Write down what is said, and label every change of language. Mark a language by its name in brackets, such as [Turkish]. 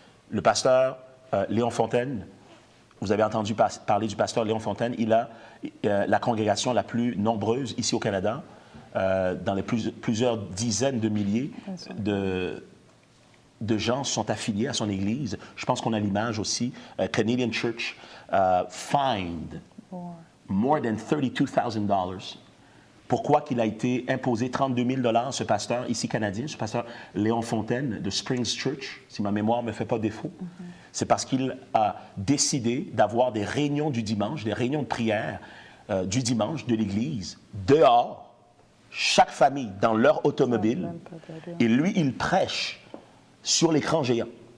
[French] Le pasteur Léon Fontaine, vous avez entendu parler du pasteur Léon Fontaine, il a la congrégation la plus nombreuse ici au Canada, dans les plusieurs dizaines de milliers de gens sont affiliés à son église. Je pense qu'on a l'image aussi. [English] Canadian Church fined more than $32,000. [French] Pourquoi qu'il a été imposé 32 000 ce pasteur ici canadien, ce pasteur Léon Fontaine de Springs Church, si ma mémoire ne me fait pas défaut. C'est parce qu'il a décidé d'avoir des réunions du dimanche, des réunions de prière du dimanche de l'église, dehors, chaque famille dans leur automobile, et lui, il prêche sur l'écran géant.